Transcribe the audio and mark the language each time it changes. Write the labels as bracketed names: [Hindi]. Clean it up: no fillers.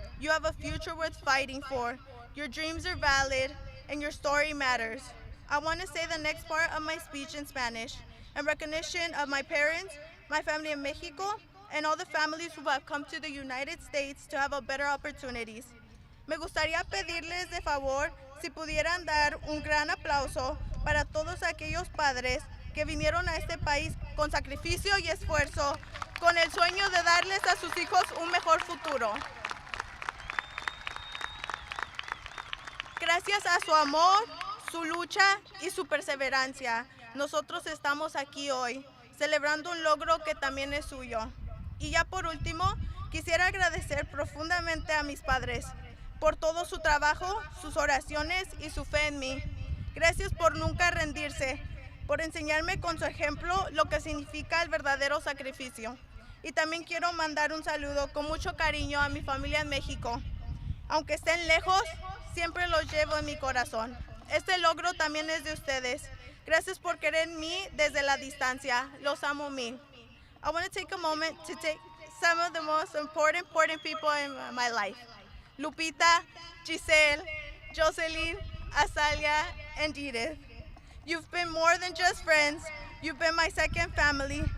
[English] You have a future worth fighting for. Your dreams are valid, and your story matters. I want to say the next part of my speech in Spanish, in recognition of my parents, my family in Mexico, and all the families who have come to the United States to have a better opportunities. [Spanish] Me gustaría pedirles de favor si pudieran dar un gran aplauso para todos aquellos padres que vinieron a este país con sacrificio y esfuerzo, con el sueño de darles a sus hijos un mejor futuro. Gracias a su amor, su lucha y su perseverancia, nosotros estamos aquí hoy, celebrando un logro que también es suyo. Y ya por último, quisiera agradecer profundamente a mis padres por todo su trabajo, sus oraciones y su fe en mí. Gracias por nunca rendirse, por enseñarme con su ejemplo lo que significa el verdadero sacrificio. Y también quiero mandar un saludo con mucho cariño a mi familia en México. Aunque estén lejos, siempre los llevo en mi corazón. Este logro también es de ustedes. Gracias por querer mí desde la distancia. Los amo mil. [English] I want to take a moment to take some of the most important people in my life. Lupita, Giselle, Jocelyn, Azalia, and Edith. You've been more than just friends. You've been my second family.